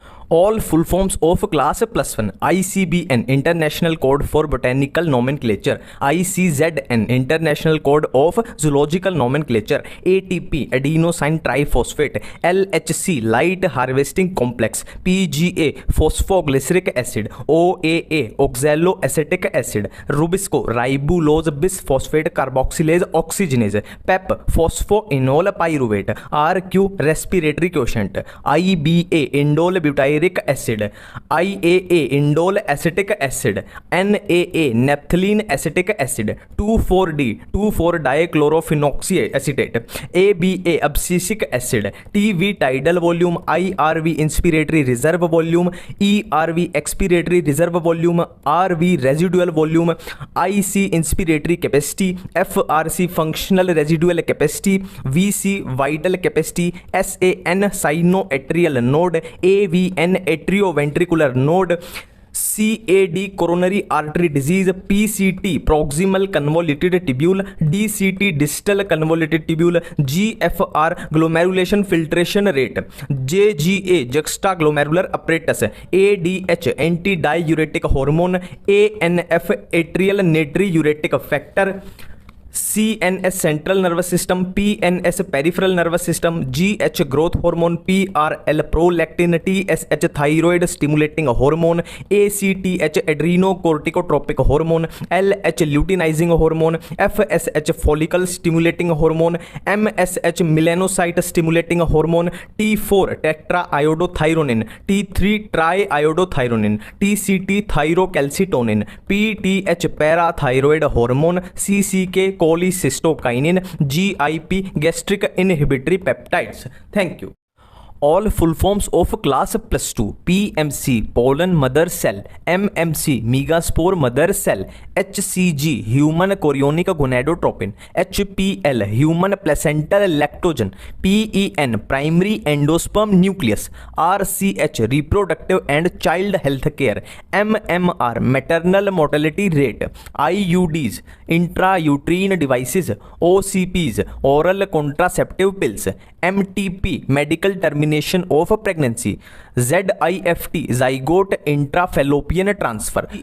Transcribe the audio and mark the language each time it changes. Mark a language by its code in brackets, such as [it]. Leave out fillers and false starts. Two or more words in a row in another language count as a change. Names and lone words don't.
[en] All full forms of class +1 ICBN International Code for Botanical Nomenclature, ICZN International Code of Zoological Nomenclature, ATP Adenosine Triphosphate, LHC Light Harvesting Complex, PGA Phosphoglyceric Acid, OAA Oxaloacetic Acid, Rubisco Ribulose Bisphosphate Carboxylase Oxygenase, PEP Phosphoenol Pyruvate, RQ Respiratory Quotient, IBA Indole Butyric acid, IAA indole acetic acid, NAA naphthalene acetic acid, 2,4-D 2,4-dichlorophenoxy acetate, ABA abscisic acid, TV tidal volume, IRV inspiratory reserve volume, ERV expiratory reserve volume, RV residual volume, IC inspiratory capacity, FRC functional residual capacity, VC vital capacity, SAN sinoatrial node, AVN atrioventricular node, CAD coronary artery disease, PCT proximal convoluted tubule, DCT distal convoluted tubule, GFR glomerulation filtration rate, JGA juxtaglomerular apparatus, ADH antidiuretic hormone, ANF atrial natriuretic factor, CNS central nervous system, PNS peripheral nervous system, GH growth hormone, PRL prolactin, TSH thyroid stimulating hormone, ACTH adrenocorticotropic hormone, LH luteinizing hormone, FSH follicle stimulating hormone, MSH melanocyte stimulating hormone, T4 tetraiodothyronine, T3 triiodothyronine, TCT thyrocalcitonin, PTH parathyroid hormone, CCK cholecystokinin, GIP gastric inhibitory peptides. Thank you. All full forms of class +2 PMC pollen mother cell, MMC megaspore mother cell, HCG human chorionic gonadotropin, HPL human placental lactogen, PEN primary endosperm nucleus, RCH reproductive and child health care, MMR maternal mortality rate, IUDs intrauterine devices, OCPs oral contraceptive pills, MTP medical termination of pregnancy, ZIFT zygote intrafallopian transfer,